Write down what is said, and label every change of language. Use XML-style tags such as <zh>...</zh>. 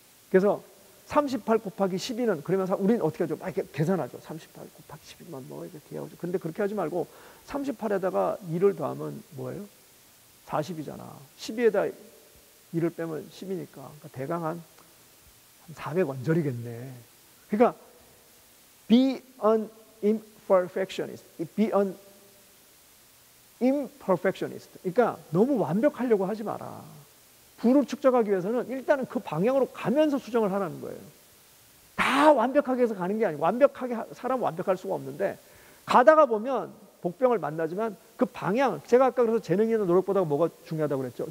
<ko>그래서 38 곱하기 12는 그러면 우리는 어떻게 하죠? 막 이렇게 계산하죠. 38 곱하기 12만 뭐 이렇게 하죠. 근데 그렇게 하지 말고 38에다가 2를 더하면 뭐예요? 40이잖아. 12에다 2를 빼면 10이니까. 그러니까 대강 한 400원절이겠네.</ko> <en>그러니까 be an imperfectionist. be an imperfectionist.</en> <ko>그러니까 너무 완벽하려고 하지 마라. 부를 축적하기 위해서는 일단은 그 방향으로 가면서 수정을 하라는 거예요. 다 완벽하게 해서 가는 게 아니고, 사람은 완벽할 수가 없는데, 가다가 보면 복병을 만나지만 그 방향, 제가 아까 그래서 재능이나 노력보다 뭐가 중요하다고 그랬죠?</ko>